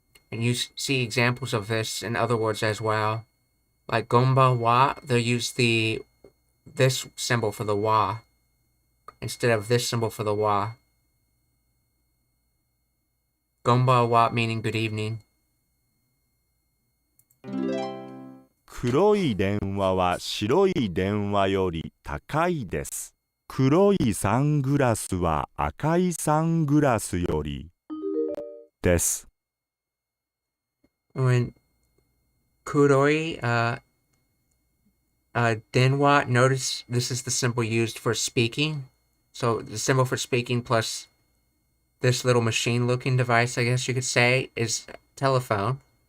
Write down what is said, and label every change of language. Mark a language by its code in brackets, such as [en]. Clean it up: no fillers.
[en] And you see examples of this in other words as well. Like gomba wa, they'll use this symbol for the wa instead of this symbol for the wa. Gomba wa meaning good evening. [ja] 黒い電話は白い電話より高いです。黒いサングラスは赤いサングラスよりです。 [en] When kuroi denwa, notice this is the symbol used for speaking. So the symbol for speaking plus this little machine-looking device, I guess you could say, is telephone.